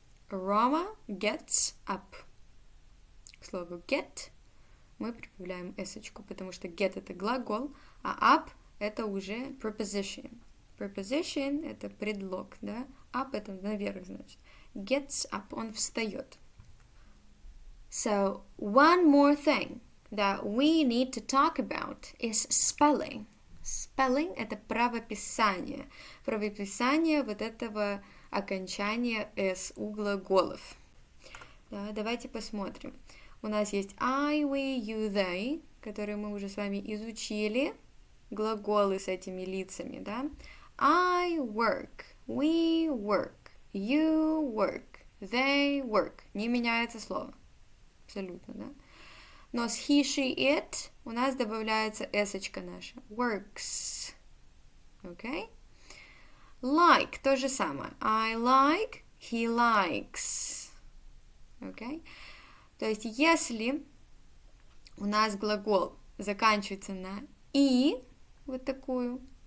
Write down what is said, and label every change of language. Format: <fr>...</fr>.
<en>Rama gets up.</en> <ru>К слову get мы прибавляем эсочку, потому что get это глагол, а up это уже preposition. Preposition это предлог, да? Up это наверх, значит.</ru> <en>Gets up,</en> <ru>он встает.</ru> <en>So, one more thing that we need to talk about is spelling.</en> <ru>Spelling это правописание. Правописание вот этого окончания S у глаголов. Да, давайте посмотрим. У нас есть I, we, you, they, которые мы уже с вами изучили. Глаголы с этими лицами, да?</ru> <en>I work, we work, you work, they work.</en> <ru>Не меняется слово. Абсолютно, да? Но с he, she, it у нас добавляется эсочка наша.</ru> <en>Works. Okay?</en> <ru>Like, то же самое.</ru> <en>I like, he likes. Okay?</en> <ru>То есть, если у нас глагол заканчивается на «и», вот такую,</ru>